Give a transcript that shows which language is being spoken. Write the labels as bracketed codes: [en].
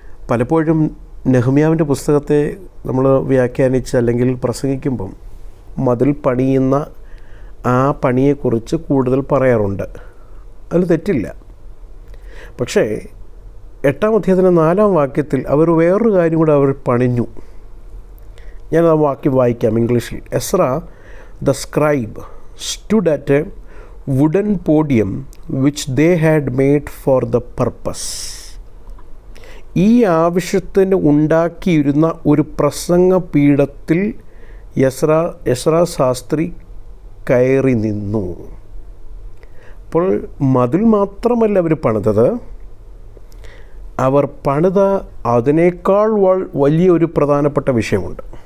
[ml] പലപ്പോഴും നെഹ്മ്യാവിൻ്റെ പുസ്തകത്തെ നമ്മൾ വ്യാഖ്യാനിച്ച് അല്ലെങ്കിൽ പ്രസംഗിക്കുമ്പം മതിൽ പണിയുന്ന ആ പണിയെക്കുറിച്ച് കൂടുതൽ പറയാറുണ്ട്. അതിൽ തെറ്റില്ല. പക്ഷേ 8-ാം അധ്യായത്തിൻ്റെ 4-ാം വാക്യത്തിൽ അവർ വേറൊരു കാര്യം കൂടെ അവർ പണിഞ്ഞു. ഞാൻ ആ വാക്യം വായിക്കാം ഇംഗ്ലീഷിൽ. [en] Ezra the scribe stood at a wooden podium which they had made for the purpose. [ml] ഈ ആവശ്യത്തിന് ഉണ്ടാക്കിയിരുന്ന ഒരു പ്രസംഗപീഠത്തിൽ എസ്രാ ശാസ്ത്രി കയറി നിന്നു. അപ്പോൾ മതിൽ മാത്രമല്ല അവർ പണിതത്, അവർ പണിത അതിനേക്കാൾ വലിയൊരു പ്രധാനപ്പെട്ട വിഷയമുണ്ട്.